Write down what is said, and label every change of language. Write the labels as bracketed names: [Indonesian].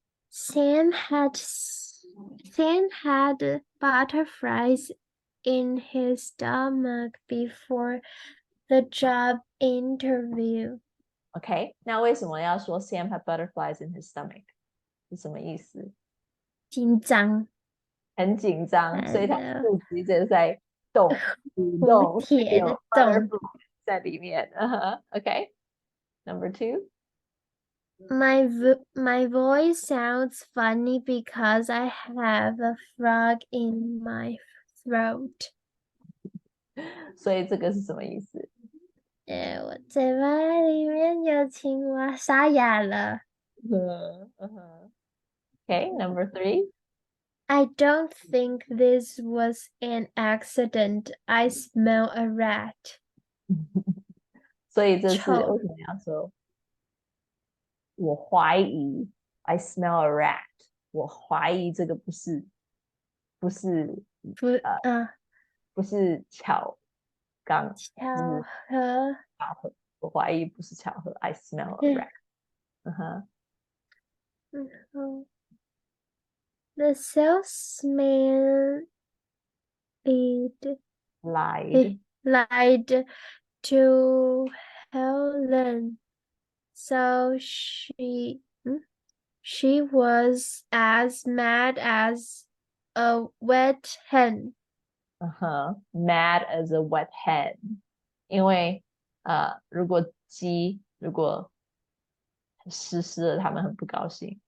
[English] Sam had butterflies in his stomach before the job interview. Okay. [Chinese] 那为什么要说 [English] Sam had butterflies in his stomach? [Chinese] 是什么意思？紧张，很紧张，所以他肚子一直在动，蠕动，蝴蝶的有动 [English] butterfly [Chinese] 在里面。 [English] Okay. Number 2. My voice sounds funny because I have a frog in my throat. [Chinese] 所以这个是什么意思？我嘴巴里面有青蛙，沙哑了。 [English] Okay, number 3. I don't think this was an accident. I smell a rat. [Chinese] 所以这是臭为什么要说？我怀疑 [English] I smell a rat. [Chinese] 我怀疑这个不是巧合，我怀疑不是巧合。 [English] I smell a rat. The salesman lied to Helen, so she was as mad as a wet hen. Mad as a wet hen. [Chinese] 因为如果鸡湿了，他们很不高兴。